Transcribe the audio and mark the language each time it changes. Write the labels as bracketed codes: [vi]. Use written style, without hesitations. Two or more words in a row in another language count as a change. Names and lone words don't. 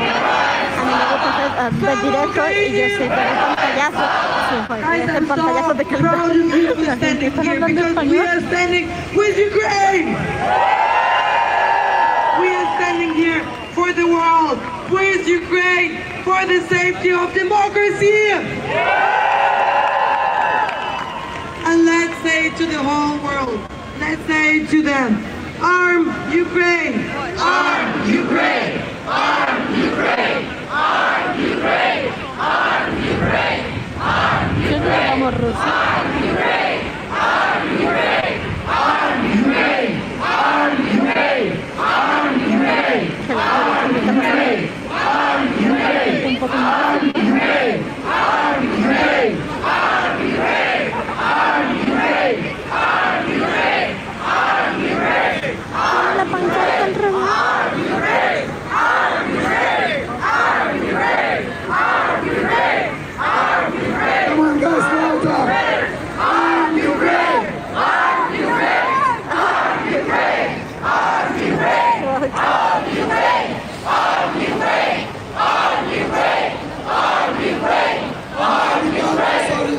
[es] De directo y yo soy de pantallazo. Sí, pues, el pantallazo de calidad. [en] We are standing with Ukraine! We are standing here for the world, with Ukraine, for the safety of democracy! And let's say to the whole world, let's say to them, arm Ukraine! Arm Ukraine! Arm Ukraine! Arm Ukraine! Arm Ukraine! Arm Ukraine! Arm Ukraine! Arm Ukraine! Arm Ukraine! Arm Ukraine! Arm Ukraine! Arm Ukraine! Arm Ukraine! Arm Ukraine! Arm Ukraine! Arm Ukraine! Arm Ukraine! Arm Ukraine! Arm Ukraine! Arm Ukraine! [es] La pancarta al revés. [en] Arm Ukraine! Arm Ukraine! Arm Ukraine! Arm Ukraine! Arm Ukraine! Come on, guys, louder! Arm Ukraine! Arm Ukraine! Arm Ukraine! Arm Ukraine! Arm Ukraine! Arm Ukraine! Arm Ukraine! Arm Ukraine! Arm Ukraine!